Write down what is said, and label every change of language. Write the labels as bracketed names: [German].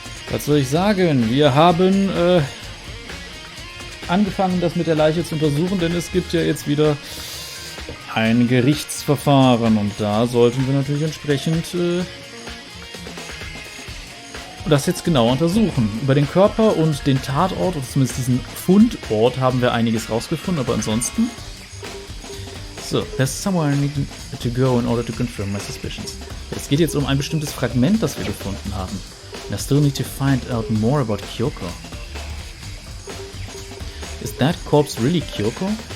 [German] Was soll ich sagen? Wir haben angefangen, das mit der Leiche zu untersuchen, denn es gibt ja jetzt wieder ein Gerichtsverfahren und da sollten wir natürlich entsprechend das jetzt genauer untersuchen. Über den Körper und den Tatort, oder zumindest diesen Fundort, haben wir einiges rausgefunden, aber ansonsten... [English] So, there's somewhere I need to go in order to confirm my suspicions. [German] Es geht jetzt um ein bestimmtes Fragment, das wir gefunden haben. [English] And I still need to find out more about Kyoko. Is that corpse really Kyoko?